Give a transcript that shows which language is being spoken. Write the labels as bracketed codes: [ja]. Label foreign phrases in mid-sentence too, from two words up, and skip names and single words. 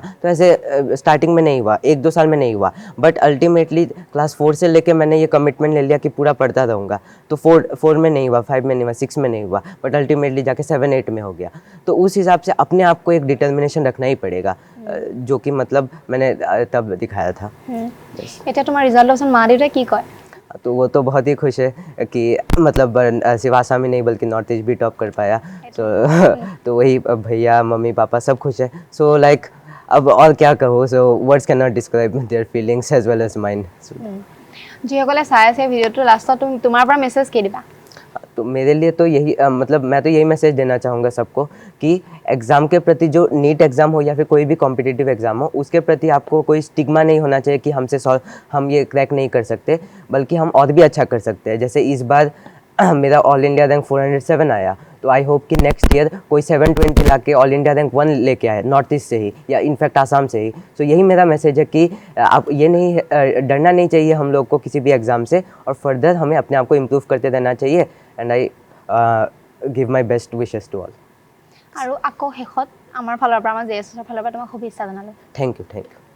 [hi] तो ऐसे स्टार्टिंग में नहीं हुआ, 1-2 साल में नहीं हुआ, [en] but ultimately [hi] क्लास 4 से लेके मैंने ये कमिटमेंट ले लिया कि पूरा पढ़ता रहूँगा। तो 4 में नहीं हुआ, 5 में नहीं हुआ, 6 में नहीं हुआ, [en] but ultimately [hi] जाके 7-8 में हो गया। तो उस हिसाब से अपने आप को एक डिटर्मिनेशन रखना ही पड़ेगा, जो कि मतलब मैंने तब दिखाया था। [as] এতিয়া তোমাৰ ৰিজাল্টৰ মা দেউতাই কি কয়? [hi] तो वो तो बहुत ही खुश है कि मतलब सिर्फ आसाम ही नहीं बल्कि नॉर्थ ईस्ट भी टॉप कर पाया। तो वही भैया मम्मी पापा सब खुश है। [en] so like [hi] अब और क्या कहो, [en] so words can not describe their feelings as well as mind. [as] যিসকলে চাই আছে ভিডিঅ'টো লাষ্টত তোমাৰ পৰা মেছেজ কি দিবা? [hi] तो मेरे लिए तो यही मतलब मैं तो यही मैसेज देना चाहूँगा सबको कि एग्ज़ाम के प्रति, जो [en] NEET exam [hi] हो या फिर कोई भी [en] competitive exam [hi] हो, उसके प्रति आपको कोई स्टिग्मा नहीं होना चाहिए कि हम ये क्रैक नहीं कर सकते, बल्कि हम और भी अच्छा कर सकते हैं। जैसे इस बार मेरा [en] all India rank [hi] 407 आया, तो [en] I hope [hi] कि [en] next year [hi] कोई 720 ला के [en] all India rank [hi] 1 लेके आए, नॉर्थ ईस्ट से ही या इनफैक्ट आसाम से ही। तो यही मेरा मैसेज है कि आप ये नहीं डरना नहीं चाहिए हम लोग को किसी भी एग्ज़ाम से, और फर्दर हमें अपने आप को इम्प्रूव करते रहना चाहिए। [en] and I give my best wishes to all. [as] আৰু আকৌ শেষত আমাৰ ফালৰ পৰা, আমাৰ জেএছৰ ফালৰ পৰা তোমাক শুভেচ্ছা জনালোঁ। [en] thank you.